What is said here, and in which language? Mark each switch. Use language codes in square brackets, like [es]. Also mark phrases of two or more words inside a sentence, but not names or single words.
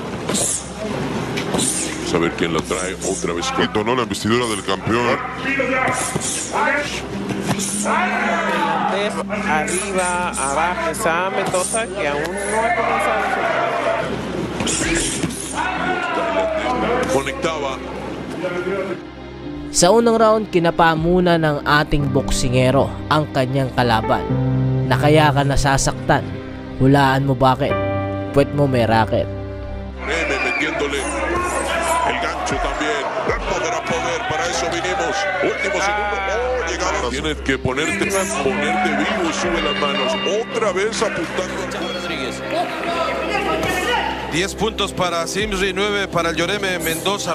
[es] Saber quién la trae otra vez. ¿No?, la investidura del campeón. Arriba, abajo, está Mendoza, que aún no ha comenzado su... Conectaba. [tl] Sa unang round, kinapa muna ng ating boksingero ang kanyang kalaban. Na kaya ka nasasaktan, hulaan mo bakit? Puwet mo may racket. [es] Nene metiéndole el gancho también. Podrá poder, para eso vinimos. Último segundo. Oh, llegaba. Tienes que ponerte vivo y sube las manos. Otra vez apuntando. Rodríguez. 10 puntos para Simsri, 9 para el Lloreme Mendoza.